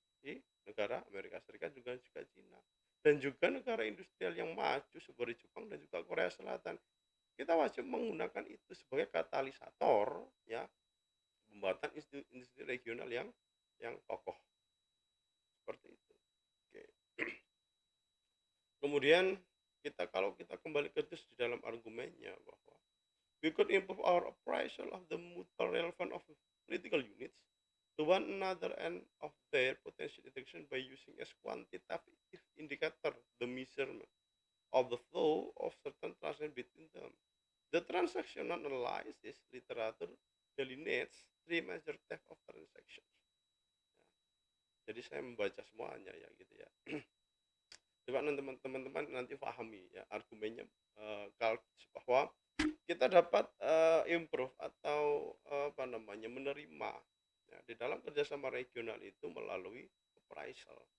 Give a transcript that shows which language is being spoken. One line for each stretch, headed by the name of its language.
Indonesian: di negara Amerika Serikat juga Cina. Dan juga negara industrial yang maju seperti Jepang dan juga Korea Selatan. Kita wajib menggunakan itu sebagai katalisator ya, pembuatan industri regional yang kokoh seperti itu. Oke. Kemudian kalau kita kembali ke terus di dalam argumennya bahwa
English: we could improve our appraisal of the mutual relevance of political units to one another and of their potential interaction by using as quantitative indicator the measurement of the flow of certain transactions between them. The transactional analysis literature delineates three major types of transactions.
Indonesian: Jadi saya membaca semuanya ya gitu ya. Coba teman-teman nanti pahami ya argumennya, bahwa kita dapat improve atau apa namanya menerima ya, di dalam kerjasama regional itu melalui appraisal.